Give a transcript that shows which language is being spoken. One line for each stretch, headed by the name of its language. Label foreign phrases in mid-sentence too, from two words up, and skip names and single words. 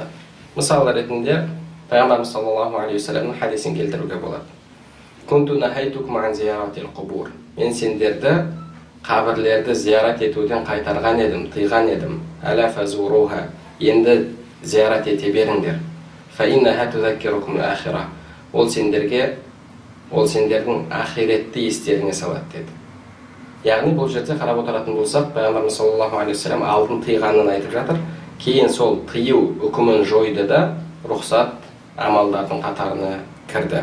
Kazakh: Мысалы ретінде пайғамбарымыз
Arabic: صلى الله عليه وسلم
Kazakh: хадисін келтіруге болады.
Arabic: كنت نهيتكم عن زيارة القبور.
Kazakh: Мен сендерді қабірлерді зиярат етуден қайтарған едім, тыйған едім.
Arabic: ألا فزوروها.
Kazakh: Енді зиярат ете беріңдер.
Arabic: فإنها تذكركم الآخرة.
Kazakh: Ол сендердің ахиретті естеріңе салады деді. Яғни бұл жерде қарап отыратын болсақ, пайғамбарымыз
Arabic: صلى الله عليه وسلم
Kazakh: алдын тыйғанын айтып жатыр. Кейін сол тыю үкімін жойды да рұқсат амалдардың қатарына кірді.